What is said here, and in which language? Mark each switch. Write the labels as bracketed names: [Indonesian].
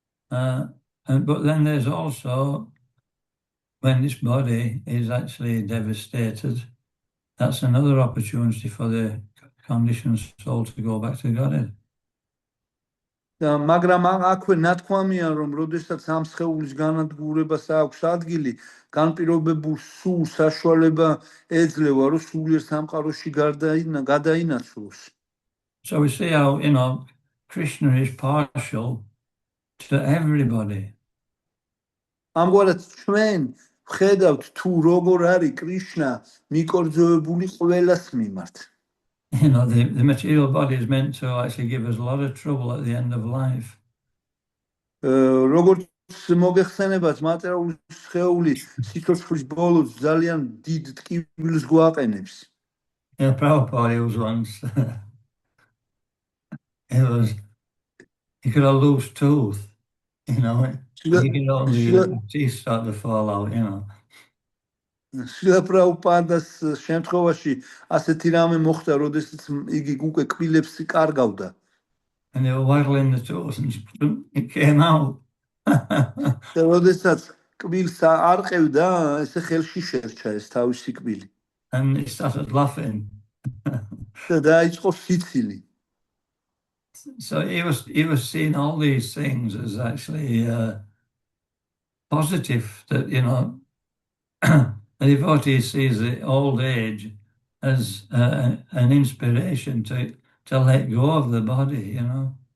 [English] But then there's also, when this body is actually devastated, that's another opportunity for the conditioned soul to go back to Godhead. [Georgian] მაგრამ აქვე ნათქვამია, რომ როდესაც ამ სხეულის განადგურებას აქვს ადგილი, განპირობებულ სულ საშუალება ეძლევა, რომ სულიერ სამყაროში გადაინაცვლოს. [English] So we see how, you know, Krishna is partial to everybody. [Georgian] ამგვარად ჩვენ ვხედავთ თუ როგორ არის კრიშნა მიკორძოებული ყველას მიმართ. [English] You know, the material body is meant to actually give us a lot of trouble at the end of life. [Georgian] როგორც მოგეხსენებათ, მატერიალური სხეული სიცოცხლის ბოლოს ძალიან დიდ ტკივილს გვაყენებს. [English] Yeah, Prabhupada was once, he could have loose tooth, you know, he could only teeth start to fall out, you know. [Georgian] შილა პრაბჰუპადას შემთხვევაში ასეთი რამე მოხდა, როდესაც იგი უკვე კბილებს კარგავდა. [English] And they were waggling the tooth and it came out. [Georgian] და როდესაც კბილს არ ყევდა, ესე ხელში შერჩა ეს თავისი კბილი. [English] And he started laughing. [Georgian] და დაიწყო სიცილი. [English] So he was seeing all these things as actually positive, that, you know, the devotee sees the old age as an inspiration to let go of the body, you know.